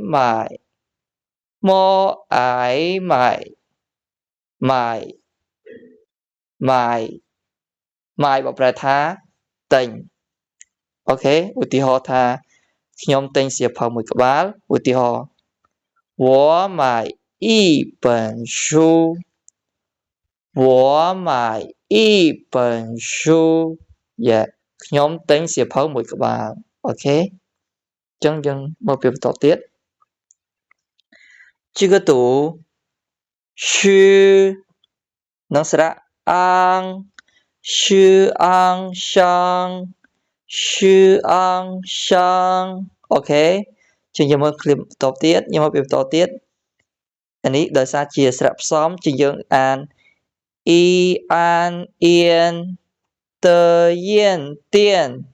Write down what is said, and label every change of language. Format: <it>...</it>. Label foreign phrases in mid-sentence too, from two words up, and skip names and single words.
<km>ម៉ាយបកប្រែថាទិញអូខេឧទាហរណ៍ថាខ្ញុំទិញសៀវភៅមួយក្បាលឧទាហរណ៍</km> <zh>我买一本书</zh> <km>ខ្ញុំទិញសៀវភៅមួយក្បាលអូខេចឹងយើងមកពាក្យបន្តទៀត</km> <zh>这个读诗</zh> <km>នឹងស្រៈអាង诗昂香អូខេចឹងយើងមើលឃ្លាបន្តទៀតយើងមកពាក្យបន្តទៀតអានេះដោយសារជាស្រៈផ្សំជាងយើងអានអ៊ីអានអៀនតយៀនទៀន</km>